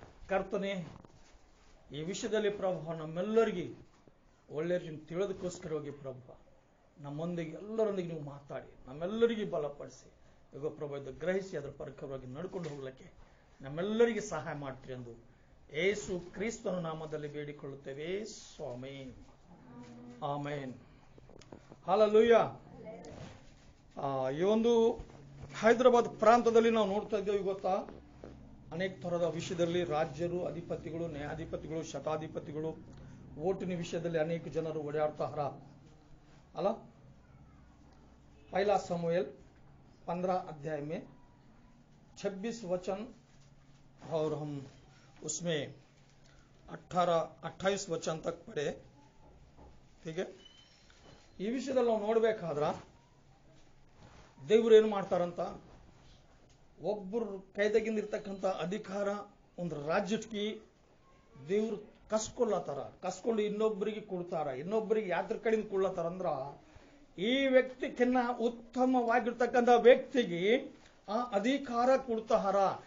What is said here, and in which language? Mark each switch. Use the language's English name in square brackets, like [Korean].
[Kannada] ಕರ್ತನೆ, ಈ ವಿಷಯದಲ್ಲಿ ಪ್ರಭು ನಮ್ಮೆಲ್ಲರಿಗೆ ಒಳ್ಳೆಯ ತಿಳಿದಕ್ಕೋಸ್ಕರವಾಗಿ ಪ್ರಭು ನಮ್ಮೊಂದಿಗೆ ಎಲ್ಲರೊಂದಿಗೆ ನೀವು ಮಾತಾಡಿ ನಮ್ಮೆಲ್ಲರಿಗೆ ಬಲಪಡಿಸಿ ಈಗ ಪ್ರಭು ಇದು ಗ್ರಹಿಸಿ ಅದರ ಪ್ರಕಾರವಾಗಿ ನಡ್ಕೊಂಡು ಹೋಗ್ಲಿಕ್ಕೆ ನಮ್ಮೆಲ್ಲರಿಗೆ ಸಹಾಯ ಮಾಡ್ತೀರಿ ಎಂದು ಯೇಸು ಕ್ರಿಸ್ತನ ನಾಮದಲ್ಲಿ ಬೇಡಿಕೊಳ್ಳುತ್ತೇವೆ ಸ್ವಾಮಿ. ಆಮೇನ್. ಹಲ್ಲೆಲೂಯಾ. ಈ ಒಂದು ಹೈದರಾಬಾದ್ ಪ್ರಾಂತದಲ್ಲಿ ನಾವು ನೋಡ್ತಾ ಇದ್ದೇವೆ. ಗೊತ್ತಾ, ಅನೇಕ ತರಹದ ವಿಷಯದಲ್ಲಿ ರಾಜ್ಯರು, ಅಧಿಪತಿಗಳು, ನ್ಯಾಯಾಧಿಪತಿಗಳು, ಶತಾಧಿಪತಿಗಳು, ಓಟಿನ ವಿಷಯದಲ್ಲಿ ಅನೇಕ ಜನರು ಓಡಾಡ್ತಾರ ಅಲ್ಲ. [Hindi] पहला समूएल 15 अध्याय में 26 वचन और हम उसमें 28 वचन तक पढ़े. ठीक है. [Kannada] ಈ ವಿಷಯದಲ್ಲಿ ನಾವು ನೋಡ್ಬೇಕಾದ್ರ ದೇವರು ಏನು ಮಾಡ್ತಾರಂತ, ಒಬ್ಬರು ಕೈದಾಗಿಂದ ಇರ್ತಕ್ಕಂಥ ಅಧಿಕಾರ ಒಂದು ರಾಜ್ಯಕ್ಕೆ ದೇವ್ರು ಕಸ್ಕೊಂಡು ಇನ್ನೊಬ್ಬರಿಗೆ ಕೊಡ್ತಾರ. ಇನ್ನೊಬ್ಬರಿಗೆ ಯಾತ್ರ ಕಡೆಯಿಂದ ಕೊಡ್ಲತ್ತಾರ ಅಂದ್ರ ಈ ವ್ಯಕ್ತಿಗಿನ್ನ ಉತ್ತಮವಾಗಿರ್ತಕ್ಕಂಥ ವ್ಯಕ್ತಿಗೆ ಆ ಅಧಿಕಾರ ಕೊಡ್ತಾರ.